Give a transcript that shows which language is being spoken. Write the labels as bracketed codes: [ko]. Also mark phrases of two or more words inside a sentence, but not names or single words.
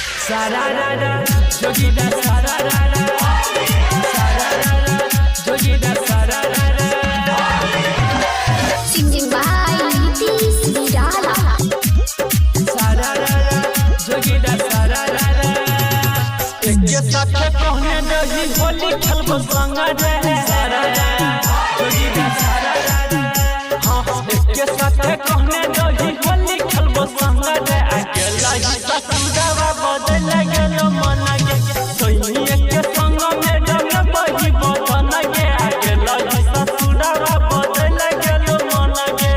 [bho] Sararara, Jogida sararara, sararara, Jogida sararara. [en] Singing by Nitish Nirala. [bho] Sararara, Jogida sararara. एक साथ कहने नहीं होली खेलब संग रे sararara, Jogida sararara. हाँ एक साथ कहने नहीं होली खेलब संग रे अकेला ही ससुरवा बदल गेलो मन गे सोइए के संग में डल बही बदन गे अकेला ही ससुरवा बदल गेलो मन गे